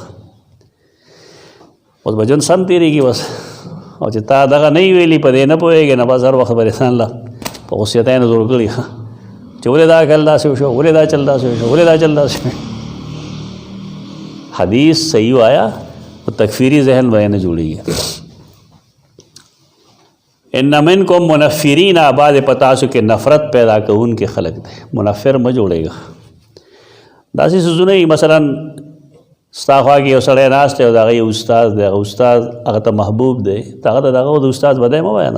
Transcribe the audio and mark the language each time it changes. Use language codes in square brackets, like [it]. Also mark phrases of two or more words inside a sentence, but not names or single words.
[ps] اوس به ژوند سم تېرېږي بس، او چې تا دغه نه ویلي په دې نه پوهېږې نه بس هر وخت به انسان له په غصیتیانو زور کړي چې ولې دا کل داسې وشو، ولې دا چل داسې وشو، ولې دا چل داسې وشو. حدیث صحیح وایا تو تکفیری ذہن به نه جوړېږي. [ar] ان منکم منفرین، [ps] بعض پتا سو کې نفرت پیدا کوونکې خلق دی، منفر مه جوړېږه. داسې څیزونه یي مثلا ستا خوا کې یو سړی ناست دی او د هغه یو استاد دی، هغه استاد هغه ته محبوب دی، ته هغه ته د هغه د استاد بدی مه وایه.